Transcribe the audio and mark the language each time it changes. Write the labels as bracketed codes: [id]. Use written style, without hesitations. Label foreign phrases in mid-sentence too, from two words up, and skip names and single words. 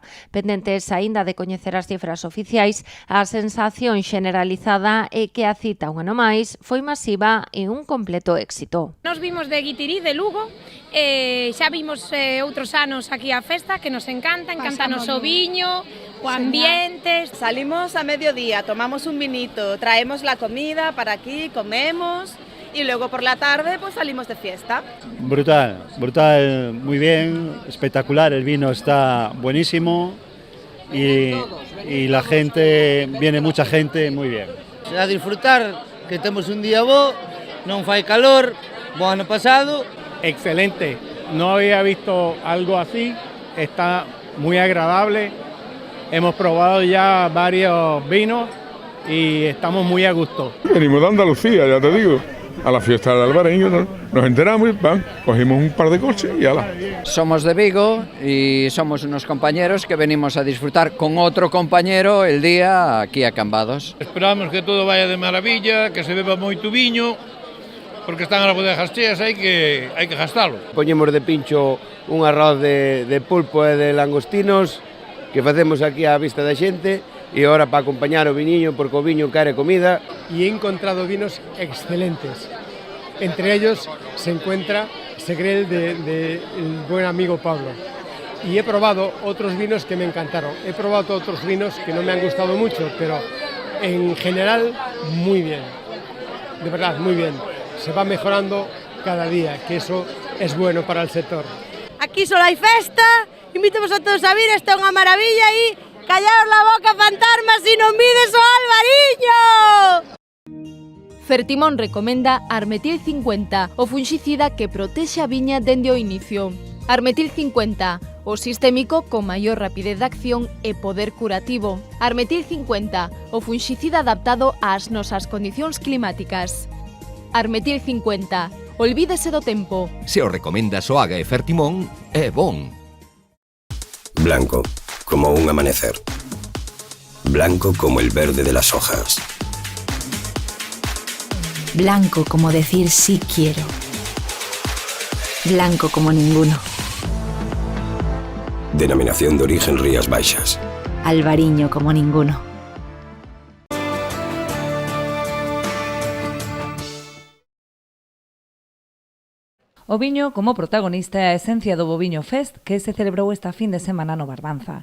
[gl] Pendentes aínda de coñecer as cifras oficiais, a sensación generalizada é que a cita un ano máis foi masiva e un completo éxito. Nos vimos de Guitirí, de Lugo, xa vimos outros anos aquí a festa que nos encantanos o viño, o ambiente. [es] Salimos a mediodía, tomamos un vinito, traemos la comida para aquí, comemos y luego por la tarde pues salimos de fiesta. Brutal, brutal, muy bien, espectacular, el vino está buenísimo y la gente, viene mucha gente, muy bien. [gl] A disfrutar, que temos un día bo, non fai calor, bo ano pasado. [es] Excelente, no había visto algo así, está muy agradable, hemos probado ya varios vinos y estamos muy a gusto. Venimos de Andalucía, ya te digo, a la fiesta del Albariño, nos enteramos y cogimos un par de coches y ala. Somos de Vigo y somos unos compañeros que venimos a disfrutar con otro compañero el día aquí a Cambados. Esperamos que todo vaya de maravilla, [gl] que se beba moito viño, porque están as bodegas cheas, hai que gastalo. Poñemos de pincho un arroz de pulpo e de langostinos que facemos aquí á vista da xente e ahora para acompañar o viñiño, porque o viño quere comida. [es] Y he encontrado vinos excelentes. Entre ellos se encuentra Segrel de el buen amigo Pablo. Y he probado otros vinos que me encantaron. He probado otros vinos que no me han gustado mucho, pero en general muy bien. De verdad, muy bien. Se va mejorando cada día, que eso es bueno para el sector. [gl] Aquí solo hai festa, invitamos a todos a vir, esta é unha maravilla e [es] callaos la boca, [gl] fantasmas, si non vides o Albariño! Fertimón recomenda Armetil 50, o funxicida que protexe a viña dende o inicio. Armetil 50, o sistémico con maior rapidez de acción e poder curativo. Armetil 50, o funxicida adaptado ás nosas condicións climáticas. Armetil 50, olvídese do tempo. Se o recomendas o Haga e Fertimón, é bon. [es] Blanco, como un amanecer. Blanco como el verde de las hojas. Blanco como decir sí quiero. Blanco como ninguno. Denominación de origen Rías Baixas. Albariño como ninguno. [gl] O viño como protagonista é a esencia do Boviño Fest que se celebrou esta fin de semana no Barbanza.